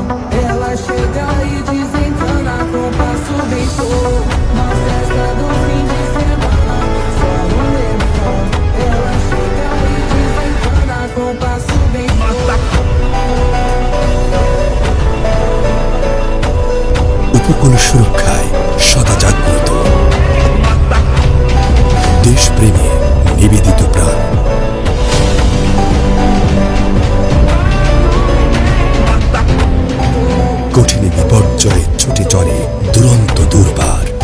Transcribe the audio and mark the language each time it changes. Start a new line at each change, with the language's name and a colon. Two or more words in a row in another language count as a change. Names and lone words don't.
Portuguese: Ela chega e desencana com passo bem solto. Na festa do fim de semana, só um lemon. Ela chega e desencana com passo bem solto.
Bangla: উপকূল সুরক্ষায় সদা জাগ্রত, দেশপ্রেমে নিবেদিত প্রাণ। কঠিন বিপর্যয়ে ছুটে চলে দুরন্ত দুর্বার।